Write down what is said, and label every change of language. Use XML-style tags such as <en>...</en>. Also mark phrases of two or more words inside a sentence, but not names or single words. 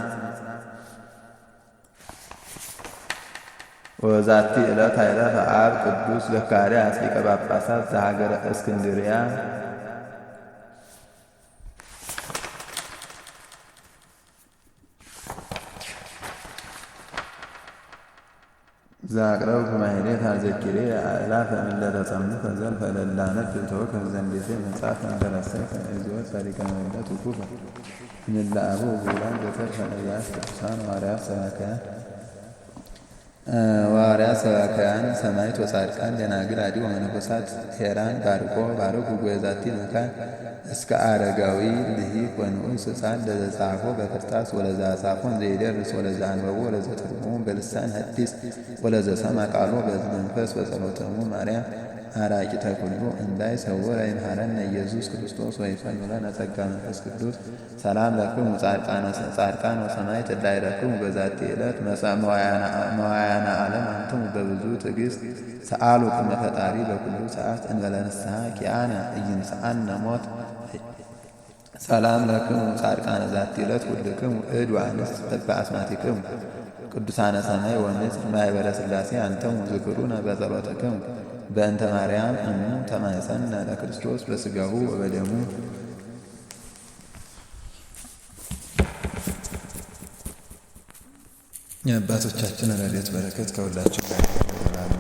<gez>ወበዛቲ ዕለት አይረፈ አብ ቅዱስ ዘካርያስ ሊቀ ጳጳሳት ዘሀገረ እስክንድርያ። ዘአቅረብኩ ማሕሌተ አዘኪሬ አእላፈ እምእለ ተጸምዱከ ዘልፈ ለላነብ ተወከፍ ዘንዴቴ መጽሐፈ እንተረሰይከ እግዚኦ ጸሪቀ መለት ውኩፈ እምእለ አበው ብዑላን ዘተርፈ ነቢያት ቅዱሳን ሐዋርያት ሰባክያን ሰማዕታት ወጻድቃን ደናግል አዲ ወመነኮሳት ሄራን ባርኩ ጉባኤዛቲ መካን እስከ አረጋዊ ልሂቅ ወንዑስ ሕፃን ለዘጻፎ በክርታስ ወለዘአጻፎን ዘይደርስ ወለዘአንበቦ ወለዘተርጎሙ በልሳን ሐዲስ ወለዘሰምዐ ቃሎ በመንፈስ በጸሎተሙ ማርያም አራቂተ ኩሉ እንዳይ ሰውረ ይምሃረነ ኢየሱስ ክርስቶስ ወይፈኑ ለነ ጸጋ መንፈስ ቅዱስ። ሰላም ለክሙ ጻድቃን ወሰማዕት እለ ይረክሙ በዛቲ ዕለት መዋያነ ዓለም አንትሙ በብዙ ትዕግሥት ሰአሉ ቅድመ ፈጣሪ በኩሉ ሰዓት እንበለ ንስሐ ኪያነ ኢይንሣአነ ሞት። ሰላም ለክሙ ጻድቃነ ዛቲ ዕለት ኩልክሙ እድ ወአንስት በአስማቲክሙ ቅዱሳነ ሰማይ ወምድር ማኅበረ ሥላሴ አንትሙ ዝክሩነ በጸሎትክሙ። በእንተ ማርያም እሙ ተማኅፀነ ለክርስቶስ በሥጋሁ ወበደሙ።</gez> <am>የአባቶቻችን ረድኤት በረከት ከሁላችን ጋር</am>